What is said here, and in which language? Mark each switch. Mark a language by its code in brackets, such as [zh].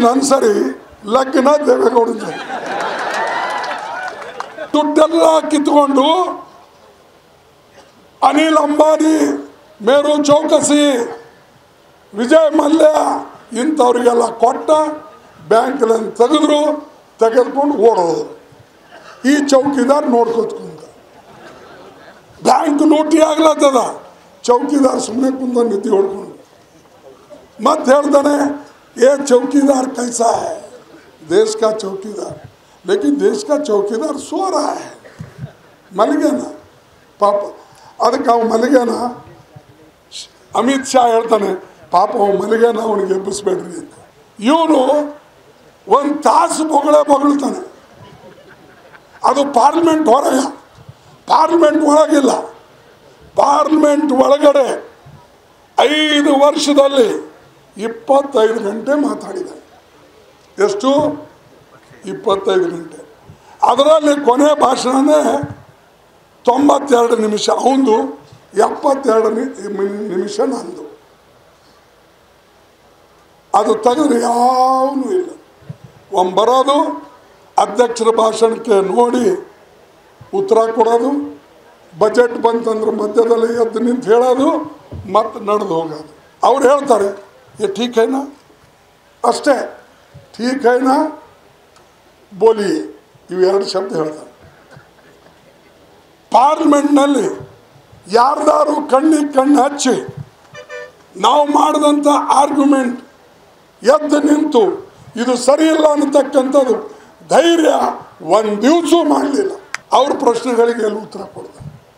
[kn] ನನ್ನ ಸರಿ ಲಗ್ನ ದೇವೇಗೌಡ ದುಡ್ಡೆಲ್ಲ ಕಿತ್ಕೊಂಡು ಅನಿಲ್ ಅಂಬಾನಿ, ಮೇರು ಚೌಕಸಿ, ವಿಜಯ್ ಮಲ್ಯ ಇಂಥವ್ರಿಗೆಲ್ಲ ಕೊಟ್ಟ ಬ್ಯಾಂಕ್ಗಳನ್ನು ತೆಗೆದುಕೊಂಡು ಓಡೋದು. ಈ ಚೌಕಿದಾರ್ ನೋಡ್ಕೊತ್ಕೊಂಡ ಬ್ಯಾಂಕ್ ಲೂಟಿ ಆಗ್ಲತ್ತದ, ಚೌಕಿದಾರ್ ಸುಮ್ಮನೆ ಕುಂದ ನಿದ್ದೆ ಹೊಡ್ಕೊಂಡು ಮತ್ತೆ ಹೇಳ್ತಾನೆ, [hi] ये चौकीदार कैसा है? देश का चौकीदार, लेकिन देश का चौकीदार सो रहा है. [kn] मलगेना पाप, ಅದಕ್ಕೆ ಅವ ಮಲಗ್ಯಾನ. ಅಮಿತ್ ಶಾ ಹೇಳ್ತಾನೆ, ಪಾಪ ಅವ ಮಲಗ್ಯಾನ, ಅವನಿಗೆ ಎಬ್ಬಿಸ್ಬೇಡ್ರಿ ಅಂತ. ಇವನು 1 ತಾಸು ಬೊಗಳ್ತಾನೆ. ಅದು ಪಾರ್ಲಿಮೆಂಟ್ ಹೊರಗೆ, ಪಾರ್ಲಿಮೆಂಟ್ ಒಳಗಿಲ್ಲ. ಪಾರ್ಲಿಮೆಂಟ್ ಒಳಗಡೆ 5 ವರ್ಷದಲ್ಲಿ 25 ಗಂಟೆ ಮಾತಾಡಿದ್ದಾನೆ. ಎಷ್ಟು? 25 ಗಂಟೆ. ಅದರಲ್ಲಿ ಕೊನೆ ಭಾಷಣನೇ 92 ನಿಮಿಷ ಅವನು, 72 ನಿಮಿಷ ನಂದು. ಅದು ತೆಗೆದ್ರೆ ಯಾವನೂ ಇಲ್ಲ. ಬರೋದು, ಅಧ್ಯಕ್ಷರ ಭಾಷಣಕ್ಕೆ ನೋಡಿ ಉತ್ತರ ಕೊಡೋದು, ಬಜೆಟ್ ಬಂತಂದ್ರೆ ಮಧ್ಯದಲ್ಲಿ ಎದ್ದು ನಿಂತು ಹೇಳೋದು, ಮತ್ತು ನಡೆದು ಹೋಗೋದು. ಅವ್ರು ಹೇಳ್ತಾರೆ, [hi] ये ठीक है ना, [kn] ಅಷ್ಟೇ, [hi] ठीक है ना बोलिए, [kn] ಇವು 2 ಶಬ್ದ ಹೇಳ್ತಾರೆ. ಪಾರ್ಲಿಮೆಂಟ್ನಲ್ಲಿ ಯಾರ್ದಾರು ಕಣ್ಣಿಗೆ ಕಣ್ಣು ಹಚ್ಚಿ ನಾವು ಮಾಡಿದಂಥ ಆರ್ಗ್ಯುಮೆಂಟ್ ಎದ್ದು ನಿಂತು ಇದು ಸರಿಯಿಲ್ಲ ಅನ್ನತಕ್ಕಂಥದ್ದು ಧೈರ್ಯ 1 ದಿವಸ ಮಾಡಲಿಲ್ಲ. ಅವ್ರ ಪ್ರಶ್ನೆಗಳಿಗೆ ಎಲ್ಲಿ ಉತ್ತರ ಕೊಡ್ತಾರೆ.